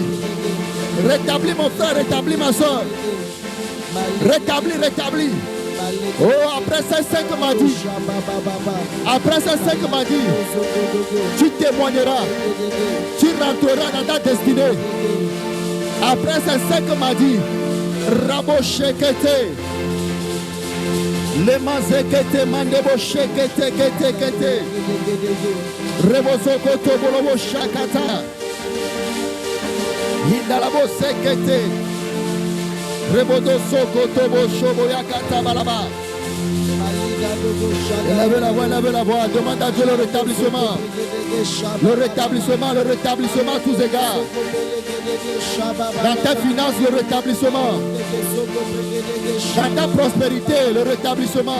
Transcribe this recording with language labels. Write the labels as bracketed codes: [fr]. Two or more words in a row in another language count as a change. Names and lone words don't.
[fr] Rétablis mon frère, rétablis ma soeur. Rétablis. Oh, après ces 5 madis, tu témoigneras, tu rentreras dans ta destinée. Après ces 5 madis, Rabo Shekete, Lemazekete, Mandebo Shekete, Kete, Rebozo Koto Bolobo Shakata, Hindalabo Sekete. Rebodo Soko Tobo Shobo Yakata Balaba. Élève la voix, demande à Dieu le rétablissement. Le rétablissement à tous égards. Dans ta finance, le rétablissement. Dans ta prospérité, le rétablissement.